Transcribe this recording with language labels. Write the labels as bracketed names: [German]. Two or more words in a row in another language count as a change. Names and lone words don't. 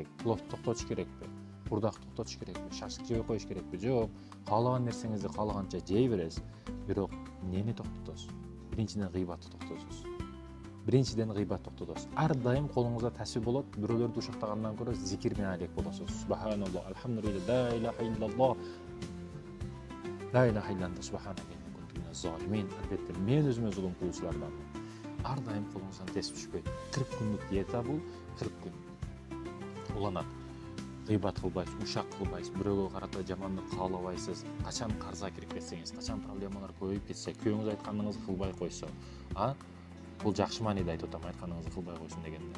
[Kyrgyz] Плов токтотуш керекпи? Курдак токтотуш керекпи? Шашлык жебей коюш керекпи? Жок. Каалаган нерсеңизди каалаганча жей бересиз. Бирок нени токтотосуз? Биринчиден гыйбатты токтотосуз. Ар дайым колуңузда тасбih болот. Бирөөлөрдү ушактагандан көрө зикир менен алек болосуз. [Arabic] سبحان الله الحمد لله لا إله إلا الله لا إله إلا أنت سبحانك إني كنت من الظالمين. [Kyrgyz] Албетте мен өзүмө зулум кылуучуларданмын. Ар дайым колуңуздан тесип түшпөйт. 40 күндүк диета бул 40 күн. Уланат. Гыйбат кылбайсыз, ушак кылбайсыз, бирөөгө карата жамандык каалабайсыз. Качан карза кирип кетсеңиз, качан проблемалар көбөйүп кетсе, күйөөңүз айтканыңызды кылбай койсо, бул жакшы мааниде айтып атам, айтканыңызды кылбай койсун дегенде.